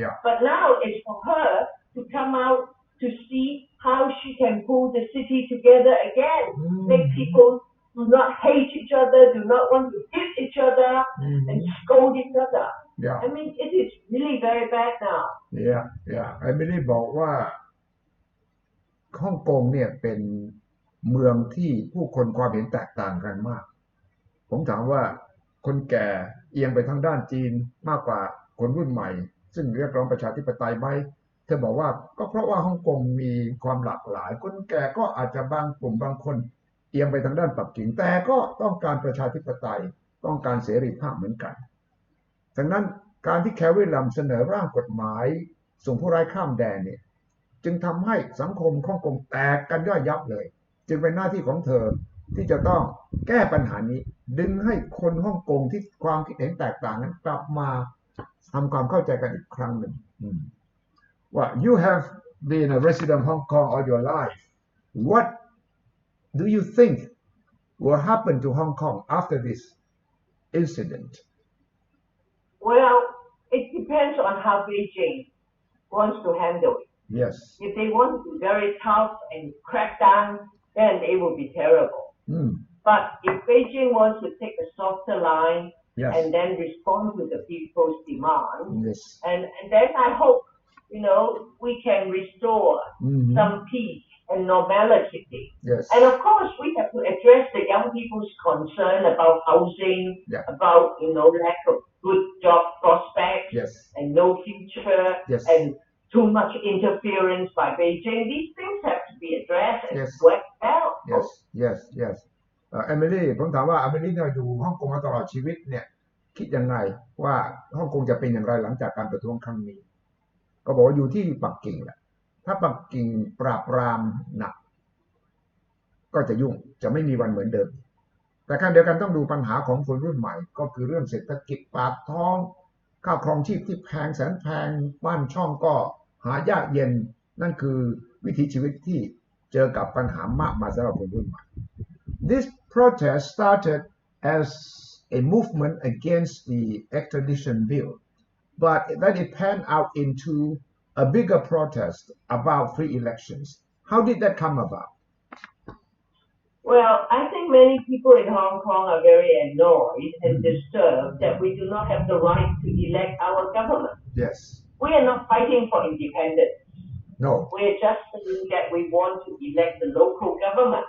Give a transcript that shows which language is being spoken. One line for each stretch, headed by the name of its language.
English: But now it's for her to come out to see how she can pull the city together again, make people do not hate each other, do not want to hit each other, and scold each other. I mean, it is really very bad now. I really
Thai: บอกว่าฮ่องกงเนี่ยเป็นเมืองที่ผู้คนความเห็นแตกต่างกันมากผมถามว่าคนแก่เอียงไปทางด้านจีนมากกว่าคนรุ่นใหม่ซึ่งเรียกร้องประชาธิปไตยไหมเธอบอกว่าก็เพราะว่าฮ่องกงมีความหลากหลายคนแก่ก็อาจจะบางกลุ่มบางคนเอียงไปทางด้านปักกิ่งแต่ก็ต้องการประชาธิปไตยต้องการเสรีภาพเหมือนกัน ดังนั้นการที่แคร์รีลัมเสนอร่างกฎหมายส่งผู้ร้ายข้ามแดนเนี่ยจึงทำให้สังคมฮ่องกงแตกกันย่อยยับเลยจึงเป็นหน้าที่ของเธอที่จะต้องแก้ปัญหานี้ดึงให้คนฮ่องกงที่ความคิดเห็นแตกต่างนั้นกลับมาทำความเข้าใจกันอีกครั้งหนึ่งว่า
English: you have been a resident of Hong Kong all your life. What do you think will happen to Hong Kong after this incident? Well, it depends on how Beijing wants to handle it. Yes. If they want to be very tough and crack down, then it will be terrible. But if Beijing wants to take a softer line and then respond to the people's demand, and then I hope, we can restore some peace and normality. And of course, we have to address the young people's concern about housing, about, lack of good job prospects and no future and too much interference by Beijing. These things have to be addressed and Yes. swept out. Yes.
Thai: เอมิลี่ผมถามว่าเอมิลี่เนี่ยอยู่ฮ่องกงมาตลอดชีวิตเนี่ยคิดยังไงว่าฮ่องกงจะเป็นอย่างไรหลังจากการประท้วงครั้งนี้ก็บอกว่าอยู่ที่ปักกิ่งแหละถ้าปักกิ่งปราบปรามหนัก ก็จะยุ่งจะไม่มีวันเหมือนเดิมแต่ขณะเดียวกันต้องดูปัญหาของคนรุ่นใหม่ก็คือเรื่องเศรษฐกิจปากท้องข้าวครองชีพที่แพงแสนแพงบ้านช่องก็หายากเย็นนั่นคือวิถีชีวิตที่เจอกับปัญหามากมายสำหรับคนรุ่นใหม่
English: This protest started as a movement against the extradition bill, but then it panned out into a bigger protest about free elections. How did that come about? Well, I think many people in Hong Kong are very annoyed and disturbed that we do not have the right to elect our government. Yes. We are not fighting for independence. No. We are just saying that we want to elect the local government.